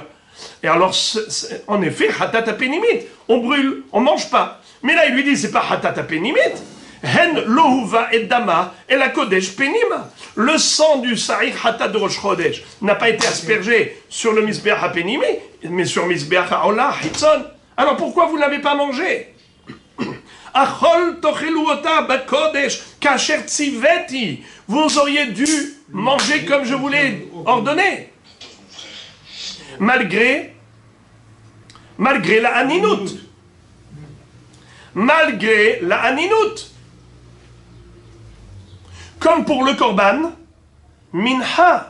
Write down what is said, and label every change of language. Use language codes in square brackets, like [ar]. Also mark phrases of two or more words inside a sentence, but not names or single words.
[fr] Et alors, en effet, [he] חטאת הפנימית, [fr] on brûle, on ne mange pas. Mais là, il lui dit, c'est pas [he] חטאת הפנימית. הן לא הובא את דמה אל הקודש פנימה. [fr] Le sang du [he] שעיר חטאת [fr] de [he] ראש חודש [fr] n'a pas été aspergé sur le [he] מזבח הפנימי, [fr] mais sur le [he] מזבח העולה, חיצון. [fr] Alors pourquoi vous ne l'avez pas mangé? [he] אכול תאכלו אתה בקודש כאשר צויתי. [fr] Vous auriez dû manger comme je vous l'ai ordonné. Malgré la aninut. Malgré la aninut. Comme pour le [he] קרבן מנחה.